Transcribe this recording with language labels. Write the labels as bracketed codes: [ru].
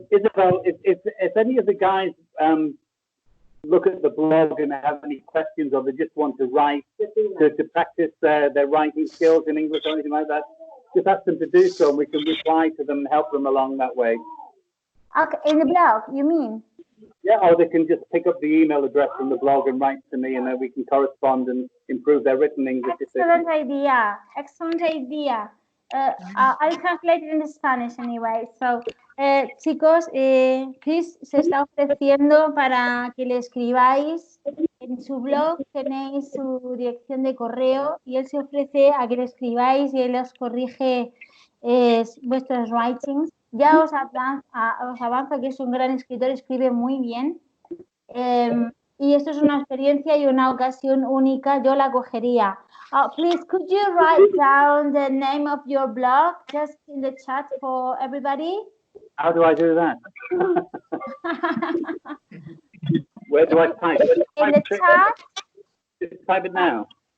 [en] Isabel, if any of the guys look at the blog and have any questions or they just want to write, to practice their writing skills in English or anything like that, just ask them to do so and we can reply to them and help them along that way. Okay, in the blog, you mean? Yeah, or they can just pick up the email address from the blog and write to me and then we can correspond and improve their written English. Excellent idea. Excellent idea. I'll translate it in Spanish anyway. [es] So, chicos, Chris se está ofreciendo para que le escribáis en su blog. Tenéis su dirección de correo y él se ofrece a que le escribáis y él os corrige vuestros writings. Ya os avanzo que es un gran escritor, escribe muy bien. Y esto es una experiencia y una ocasión única. Yo la cogería. [en] Please, could you write down the name of your blog just in the chat for everybody? How do I do that? Where do I type? In the chat. Just type it now.